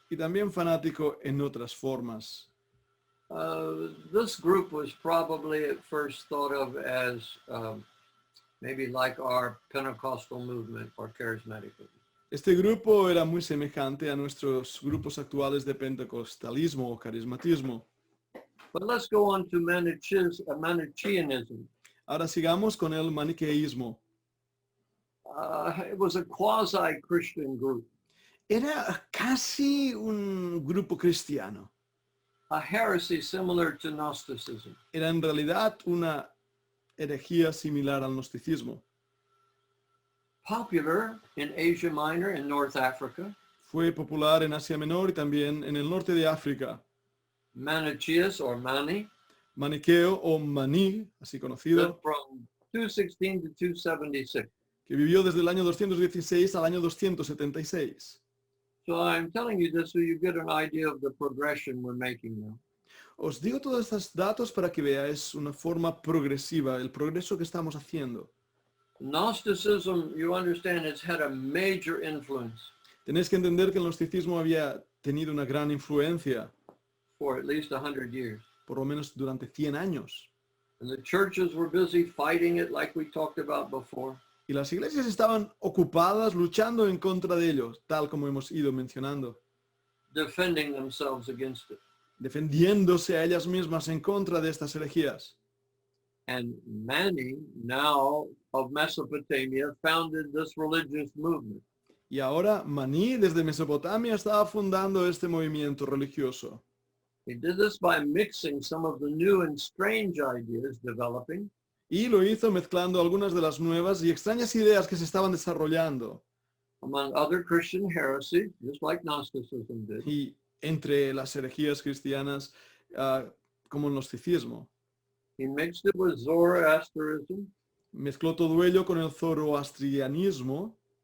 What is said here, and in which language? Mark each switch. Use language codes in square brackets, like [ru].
[es] y también fanático en otras formas. [en] This group was probably at first thought of as maybe like our Pentecostal movement or charismatic movement. [es] Este grupo era muy semejante a nuestros grupos actuales de pentecostalismo o carismatismo. [en] But let's go on to Manichaeanism. [es] Ahora sigamos con el maniqueísmo. [en] It was a quasi-Christian group, [es] Era casi un grupo cristiano. [en] a heresy similar to Gnosticism. [es] Era en realidad una herejía similar al gnosticismo. [en] Popular in Asia Minor and North Africa, [es] Fue popular en Asia Menor y también en el norte de África. [en] Manichaeus or Mani, [es] Maniqueo o Maní, así conocido, [en] lived from 216 to 276. [es] que vivió desde el año 216 al año 276. [en] So I'm telling you this so you get an idea of the progression we're making now. [es] Os digo todos estos datos para que veáis una forma progresiva, el progreso que estamos haciendo. [en] Gnosticism, you understand, has had a major influence [es] Tenéis que entender que el gnosticismo había tenido una gran influencia, [en] for at least 100 years. [es] por lo menos durante 100 años. [en] And the churches were busy fighting it like we talked about before. [es] Y las iglesias estaban ocupadas luchando en contra de ellos, tal como hemos ido mencionando, [en] Defending themselves against it. [es] defendiéndose a ellas mismas en contra de estas herejías. [en] And Mani, now of Mesopotamia, founded this religious movement. [es] Y ahora Maní desde Mesopotamia estaba fundando este movimiento religioso. [en] He did this by mixing some of the new and strange ideas developing [es] Y lo hizo mezclando algunas de las nuevas y extrañas ideas que se estaban desarrollando. [en] among other Christian heresies, just like Gnosticism did. [es] Y entre las herejías cristianas, como el gnosticismo. [en] He mixed it with Zoroastrianism, [es] Mezcló todo ello con el zoroastrianismo,